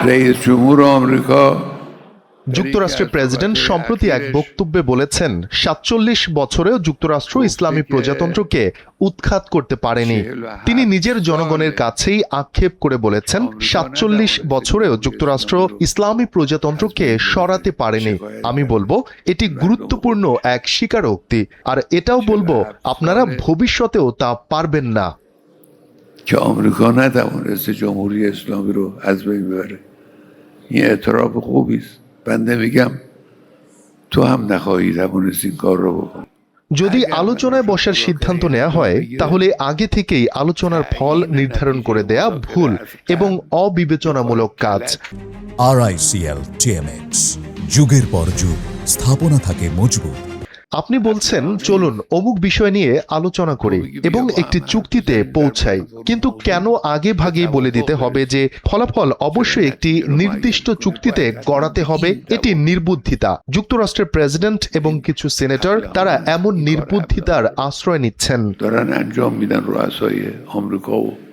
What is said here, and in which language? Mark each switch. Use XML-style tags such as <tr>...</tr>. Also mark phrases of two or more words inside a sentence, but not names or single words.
<fa>رئیس جمهور آمریکا</fa> <bn>যুক্তরাষ্ট্রের প্রেসিডেন্ট সম্প্রতি এক বক্তব্যে বলেছেন ৪৭ বছরেও যুক্তরাষ্ট্র ইসলামী প্রজাতন্ত্রকে উৎখাত করতে পারেনি। তিনি নিজের জনগণের কাছেই আক্ষেপ করে বলেছেন ৪৭ বছরেও যুক্তরাষ্ট্র ইসলামী প্রজাতন্ত্রকে সরাতে পারেনি। আমি বলবো এটি গুরুত্বপূর্ণ এক স্বীকারোক্তি, আর এটাও বলবো আপনারা ভবিষ্যতেও তা পারবেন না।</bn> <fa>که آمریکا نتوانسته جمهوری اسلامی رو از بین ببره. این اعتراف خوبی است. بنده میگم تو هم نخواهی توانست این کار رو بکنی.</fa> <bn>যদি আলোচনায় বসার সিদ্ধান্ত নেওয়া হয় তাহলে আগে থেকেই আলোচনার ফল নির্ধারণ করে দেয়া ভুল এবং অবিবেচনামূলক কাজ। RICL TMX, যুগের পর যুগ স্থাপনা থাকে মজবুত। আপনি বলছেন চলুন অমুক বিষয় নিয়ে আলোচনা করি এবং একটি চুক্তিতে পৌঁছাই, কিন্তু কেন আগে ভাগেই বলে দিতে হবে যে ফলাফল অবশ্যই একটি নির্দিষ্ট চুক্তিতে গড়াতে হবে? এটি নির্বুদ্ধিতা। যুক্তরাষ্ট্রের প্রেসিডেন্ট এবং কিছু সিনেটর তারা এমন নির্বুদ্ধিতার আশ্রয় নিচ্ছেন।</bn> <fa>دارن انجام میدن رؤسای آمریکا و</fa>